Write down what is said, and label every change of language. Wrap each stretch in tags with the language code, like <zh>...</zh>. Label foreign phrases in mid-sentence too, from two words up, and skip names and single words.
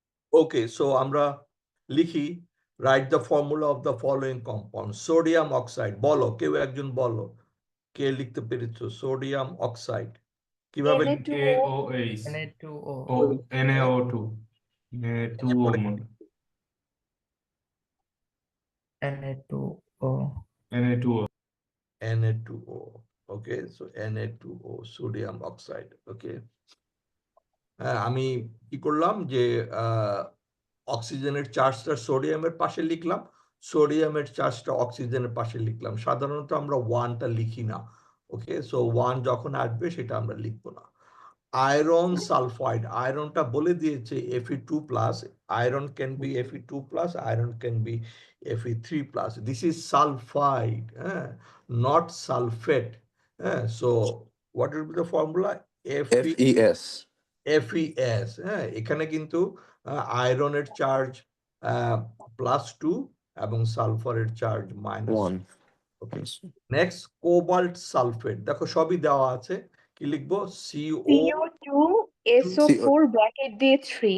<en>Okay, so</en> <bn>আমরা লিখি</bn> <en>write the formula of the following compound. Sodium oxide,</en> <bn>বলো কেউ একজন বলো, কে লিখতে পেরেছো? সোডিয়াম অক্সাইড কিভাবে লিখবে?</bn> <en>Na2O. Na2O. NaO2. Na2O মনে Na2O. Na2O. Na2O. Okay, so Na2O, sodium oxide. Okay.</en> <bn>হ্যাঁ, আমি কি করলাম যে অক্সিজেনের চার্জটা সোডিয়ামের পাশে লিখলাম, সোডিয়ামের চার্জটা অক্সিজেনের পাশে লিখলাম। সাধারণত আমরা ওয়ানটা লিখি না।</bn> <en>okay, so one</en> <bn>যখন আসবে সেটা আমরা লিখবো না। আয়রন সালফাইড, আয়রনটা বলে দিয়েছে</bn> <en>Fe2+, iron can be Fe2+, iron can be Fe3+. This is sulfide, not sulfate. So what will be the formula? FES</en> <bn>FeS, এখানে কিন্তু আয়রনের চার্জ +2 এবং সালফারের চার্জ -1। 1.</bn> <en>okay, next</en> <bn>কোবাল্ট সালফেট, দেখো সবই দেওয়া আছে, কি লিখবো? CO2 SO4 ব্র্যাকেট দিয়ে 3</bn>